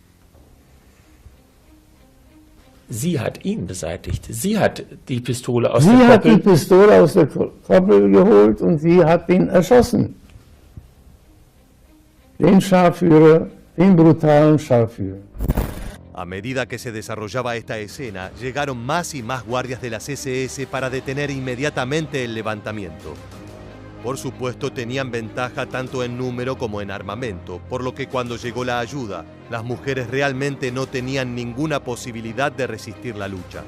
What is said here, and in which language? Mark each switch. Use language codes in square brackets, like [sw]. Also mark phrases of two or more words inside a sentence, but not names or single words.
[de] Sie hat ihn beseitigt. Sie hat die Pistole aus der Koppel... Sie hat die Pistole aus der Koppel geholt und sie hat ihn erschossen. Den Scharführer, den brutalen Scharführer. [es] A medida que se desarrollaba esta escena, llegaron más y más guardias de las SS para detener inmediatamente el levantamiento. Por supuesto, tenían ventaja tanto en número como en armamento, por lo que cuando llegó la ayuda, las mujeres realmente no tenían ninguna posibilidad de resistir la lucha.